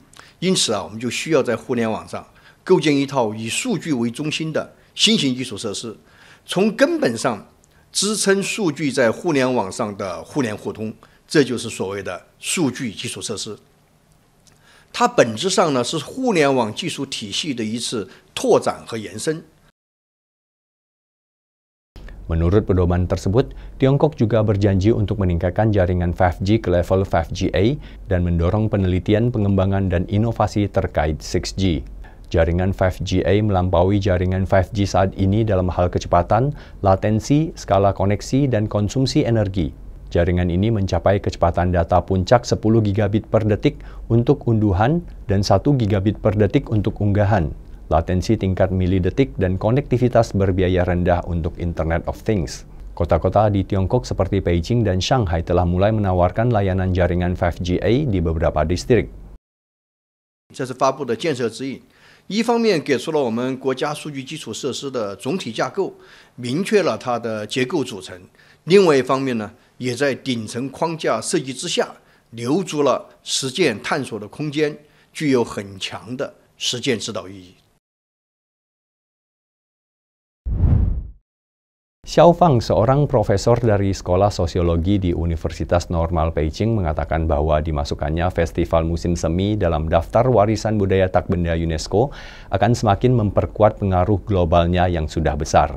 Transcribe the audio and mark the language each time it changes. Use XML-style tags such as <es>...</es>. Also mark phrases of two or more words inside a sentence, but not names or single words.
<zh>因此我们就需要在互联网上构建一套以数据为中心的新型基础设施，从根本上支撑数据在互联网上的互联互通，这就是所谓的数据基础设施。它本质上呢是互联网技术体系的一次拓展和延伸。</zh> <id>Menurut pedoman tersebut, Tiongkok juga berjanji untuk meningkatkan jaringan 5G ke level 5GA dan mendorong penelitian, pengembangan, dan inovasi terkait 6G. Jaringan 5GA melampaui jaringan 5G saat ini dalam hal kecepatan, latensi, skala koneksi, dan konsumsi energi. Jaringan ini mencapai kecepatan data puncak 10 gigabit per detik untuk unduhan dan 1 gigabit per detik untuk unggahan. Latensi tingkat milidetik dan konektivitas berbiaya rendah untuk</id> <en>Internet of Things.</en> <id>Kota-kota di Tiongkok seperti Beijing dan Shanghai telah mulai menawarkan layanan jaringan 5GA di beberapa distrik.</id> <zh>这是发布的建设指引，一方面给出了我们国家数据基础设施的总体架构，明确了它的结构组成；另外一方面呢，也在顶层框架设计之下，留足了实践探索的空间，具有很强的实践指导意义。</zh> <id>Xiao Fang, seorang profesor dari Sekolah Sosiologi di Universitas Normal Beijing, mengatakan bahwa dimasukkannya Festival Musim Semi dalam daftar warisan budaya tak benda UNESCO akan semakin memperkuat pengaruh globalnya yang sudah besar.</id>